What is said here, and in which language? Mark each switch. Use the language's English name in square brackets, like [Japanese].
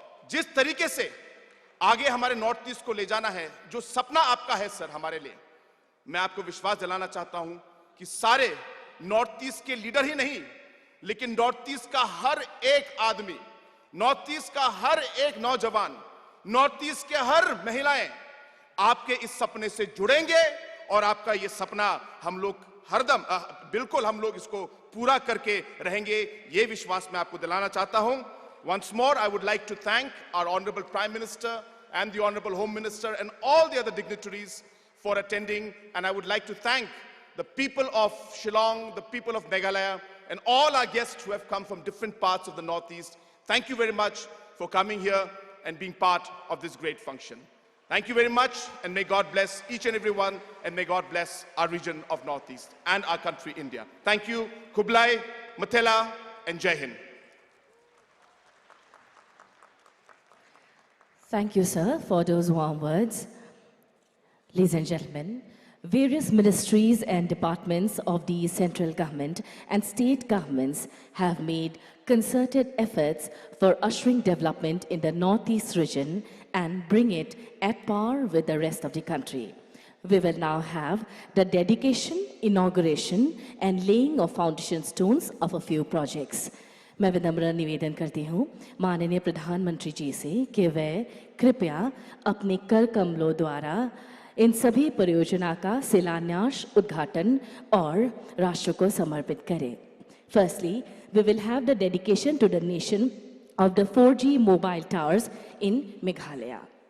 [Hindi] जिस तरीके से आगे हमारे नॉर्थ ईस्ट को ले जाना है, जो सपना आपका है सर हमारे लिए, मैं आपको विश्वास दिलाना चाहता हूं कि सारे नॉर्थ ईस्ट के लीडर ही नहीं, लेकिन नॉर्थ ईस्ट का हर एक आदमी, नॉर्थ ईस्ट का हर एक नौजवान, नॉर्थ ईस्ट के हर महिलाएं आपके इस सपने से जुड़ेंगे, और आपका ये सपना हम लोग हरदम बिल्कुल हम लोग इसको पूरा करके रहेंगे, ये विश्वास मैं आपको दिलाना चाहता हूं। [English] Once more, I would like to thank our Honorable Prime Minister and the Honorable Home Minister and all the other dignitaries for attending, and I would like to thank the people of Shillong, the people of Meghalaya, and all our guests who have come from different parts of the Northeast. Thank you very much for coming here and being part of this great function. Thank you very much, and may God bless each and every one, and may God bless our region of Northeast and our country, India. Thank you. Kublai, Mathela, and Jai Hind. Thank you, sir, for those warm words. Ladies and gentlemen, various ministries and departments of the central government and state governments have made concerted efforts for ushering development in the Northeast region and bring it at par with the rest of the country. We will now have the dedication, inauguration and laying of foundation stones of a few projects. [Hindi] मैं विनम्र निवेदन करती हूँ माननीय प्रधानमंत्री जी से कि वे कृपया अपने कर कमलों द्वारा इन सभी परियोजना का शिलान्यास, उद्घाटन और राष्ट्र को समर्पित करें. [English] Firstly, we will have the dedication to the nation of the 4G mobile towers in Meghalaya.